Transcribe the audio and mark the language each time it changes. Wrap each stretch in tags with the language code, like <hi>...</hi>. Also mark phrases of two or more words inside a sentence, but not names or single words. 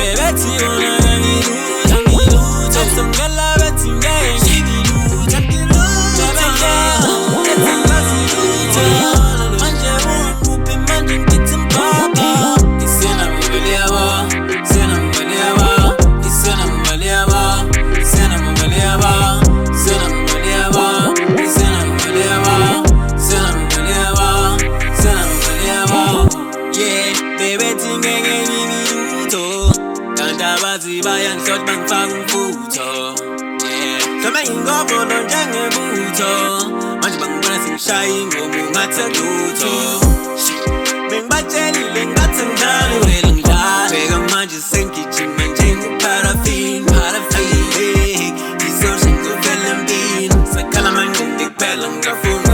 <zu>bethi yona angilutho Songela bethi ngeke ngilutho Manje ungiphi manje ngithi mpapa Isena mbele yabo Sena mbele yabo Isena mbele yabo Sena mbele yabo Sena mbele yabo Isena mbele yabo Sena mbele yabo Sena mbele yabo</zu> <en>Yeah baby</en> <zu>ngeke ngilutho Kanti abazi bayangihloti bangifaka umfutho Yeah Sama ingobolo njengebutho Manje bangibona sengishaya ingoma ungathi lutho Bengibatshelile ngathi ngidlala wena ngidlala Bheka manje sengigijima njenge-paraffin Ngizosho ngizovela empini Sakhala manje ngikuphela ngingafuni</zu>